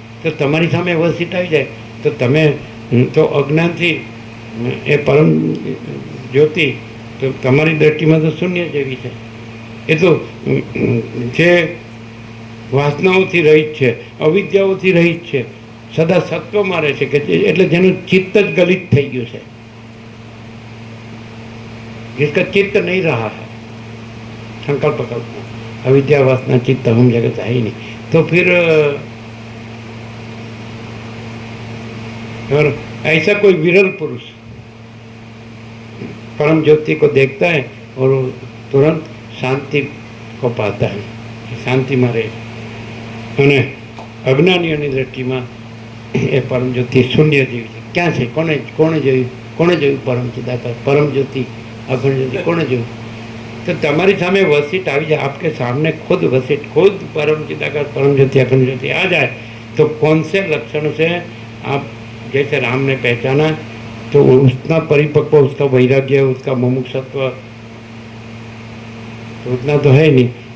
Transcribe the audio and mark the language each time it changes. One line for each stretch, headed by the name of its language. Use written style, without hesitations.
Gujarati: તો તમારી સામે વસીઠ આવી જાય તો તમે તો અજ્ઞાનથી એ પરમ જ્યોતિ તો તમારી દ્રષ્ટિમાં તો શૂન્ય જેવી છે. એ તો જે વાસનાઓથી રહિત છે, અવિદ્યાઓથી રહિત છે, સદા સત્વમાં રહે છે, કે એટલે જેનું ચિત્ત જ ગલિત થઈ ગયું છે.
Hindi: जिसका चित्त नहीं रहा है संकल्प कल्पना, अविद्या वासना चित्त हम जगत है ही नहीं, तो फिर और ऐसा कोई विरल पुरुष परम ज्योति को देखता है और तुरंत शांति को पाता है, शांति में रहे.
Gujarati: અને અજ્ઞાનીઓની દ્રષ્ટિમાં એ પરમ જ્યોતિ શૂન્ય જેવી છે. ક્યાં છે? કોણે જોયું પરમ ચિદાકાશ, પરમ જ્યોતિ, अखंड ज्योति कोने जो?
Hindi: तो तुम्हारी सामने वसीठ आ जाए, आपके सामने खुद वसीठ, खुद परम चिदाकाश, परम ज्योति, अखंड ज्योति आ जाए, तो कौन से लक्षण से आप जैसे राम ने पहचाना, तो उतना परिपक्व, उसका वैराग्य, उसका मुमुक्षत्व तो उतना तो है नहीं.